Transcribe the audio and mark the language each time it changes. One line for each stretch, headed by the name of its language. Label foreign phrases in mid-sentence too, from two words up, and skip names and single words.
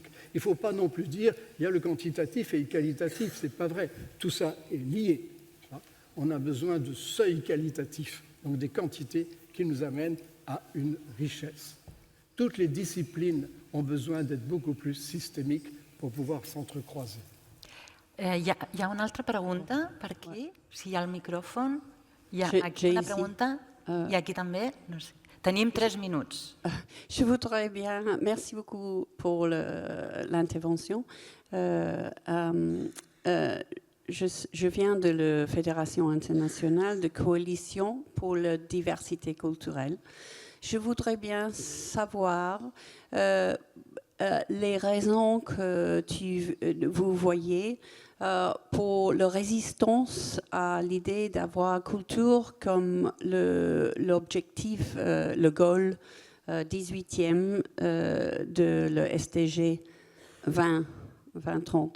French: Il ne faut pas non plus dire il y a le quantitatif et le qualitatif, ce n'est pas vrai. Tout ça est lié. On a besoin de seuils qualitatifs, donc des quantités qui nous amènent à une richesse. Toutes les disciplines ont besoin d'être beaucoup plus systémiques pour pouvoir s'entrecroiser.
Catalan: Hi ha una altra pregunta per aquí? Si hi ha el micròfon. Hi ha aquí
French: J'ai
Catalan: una
French: ici.
Catalan: pregunta i aquí també. No sé. Tenim 3 minuts.
French: Je voudrais bien, merci beaucoup pour l'intervention. Je viens de la Fédération internationale de coalition pour la diversité culturelle. Je voudrais bien savoir les raisons que vous voyez pour la résistance à l'idée d'avoir culture comme l'objectif, le goal 18e de le SDG 2030.